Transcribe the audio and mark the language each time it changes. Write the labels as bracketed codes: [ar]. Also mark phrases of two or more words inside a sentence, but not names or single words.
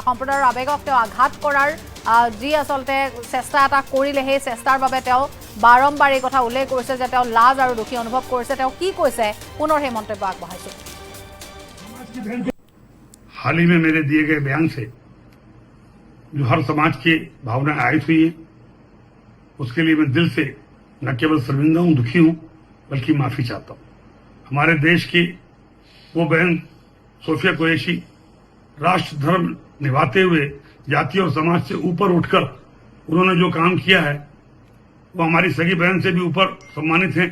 [as] সম্প্ৰদায়ৰ আৱেগক তেওঁ আঘাত কৰাৰ যি আচলতে চেষ্টা এটা কৰিলে, সেই চেষ্টাৰ বাবে তেওঁ বাৰম্বাৰ এই কথা উল্লেখ কৰিছে যে তেওঁ লাজ আৰু দুখী অনুভৱ কৰিছে। তেওঁ কি কৈছে পুনৰ সেই মন্তব্য আগবঢ়াইছে। [hi] हाल ही में मेरे दिए गए बयान से जो हर समाज की भावनाएं आयत हुई है, उसके लिए मैं दिल से न केवल शर्मिंदा हूं, दुखी हूं, बल्कि माफी चाहता हूं। हमारे देश की वो बहन सोफिया कुरैशी राष्ट्र धर्म निभाते हुए जाति और समाज से ऊपर उठकर उन्होंने जो काम किया है वो हमारी सगी बहन से भी ऊपर सम्मानित है।